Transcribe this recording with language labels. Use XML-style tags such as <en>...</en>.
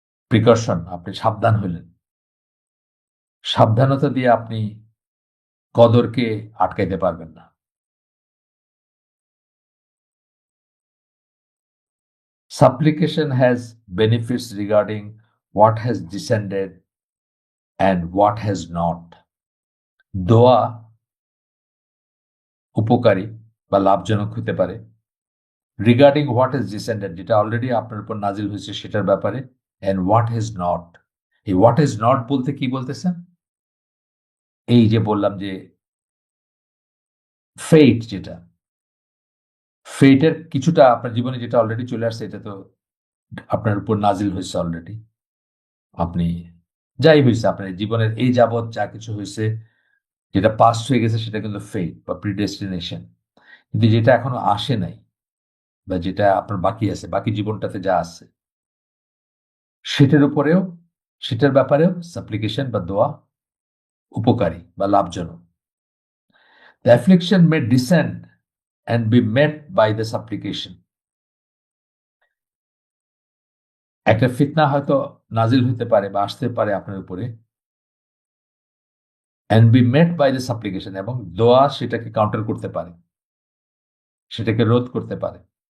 <bn>Precaution, আপনি সাবধান হইলেন, সাবধানতা দিয়ে আপনি কদরকে আটকাইতে পারবেন না।</bn> <en>Supplication has benefits regarding what has descended and what has not.</en> <bn>দোয়া উপকারী বা লাভজনক হতে পারে</bn> <en>regarding what is descended,</en> <bn>যেটা অলরেডি আপনার উপর নাজিল হয়েছে সেটার ব্যাপারে,</bn> <en>And what is not.</en> <bn>এই</bn> <en>what is not</en> <bn>বলতে কি বলতেছেন? এই যে বললাম যে ফেট, যেটা ফেটের কিছুটা আপনার জীবনে যেটা অলরেডি চলে আসছে, এটা তো আপনার উপর নাজিল হয়েছে অলরেডি। আপনি যাই হয়েছে আপনার জীবনের এই যাবৎ যা কিছু হয়েছে, যেটা পাস্ট হয়ে গেছে, সেটা কিন্তু ফেট বা প্রিডেস্টিনেশন। কিন্তু যেটা এখনো আসে নাই বা যেটা আপনার বাকি আছে, বাকি জীবনটাতে যা আছে, সেটার উপরেও, সেটার ব্যাপারেও সাপ্লিকেশন বা দোয়া উপকারী বা লাভজনক।</bn> <en>The affliction may descend and be met by the supplication.</en> <bn>একটা ফিতনা হয়তো নাজিল হতে পারে বা আসতে পারে আপনার উপরে,</bn> <en>and be met by the supplication,</en> <bn>এবং দোয়া সেটাকে কাউন্টার করতে পারে, সেটাকে রোধ করতে পারে।</bn>